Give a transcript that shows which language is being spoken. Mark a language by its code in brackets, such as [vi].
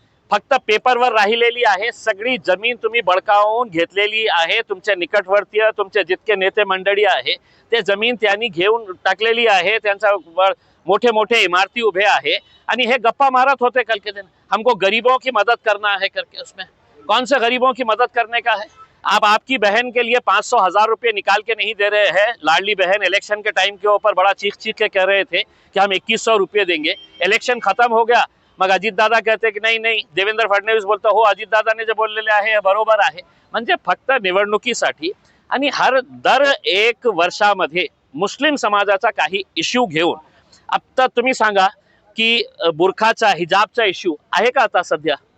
[mr] फक्त पेपरवर राहिलेली आहे. सगळी जमीन तुम्ही बळकावून घेतलेली आहे. तुमच्या निकटवर्तीय तुमचे जितके नेते मंडळी आहे ते जमीन त्यांनी घेऊन टाकलेली आहे. त्यांचा मोठे मोठे इमारती उभे आहे आणि हे गप्पा मारत होते [hi] कल के दिन हमको गरीबों की मदद करना है करके. उसमें कौन से गरीबों की मदद करने का है? आप आपकी बहन के लिए 500,000 रुपये निकाल के नहीं दे रहे हैं. लाडली बहन इलेक्शन के टाइम के ऊपर बड़ा चीख चीख के कह रहे थे कि हम 2100 रुपये देंगे. इलेक्शन खत्म हो गया, [mr] मग अजितदादा कहते की नाही नाही. देवेंद्र फडणवीस बोलतो हो अजितदादाने जे बोललेले आहे हे बरोबर आहे. म्हणजे फक्त निवडणुकीसाठी आणि दर 1 वर्षामध्ये मुस्लिम समाजाचा काही इश्यू घेऊन. आता तुम्ही सांगा की बुरखाचा हिजाबचा इश्यू आहे का आता सध्या?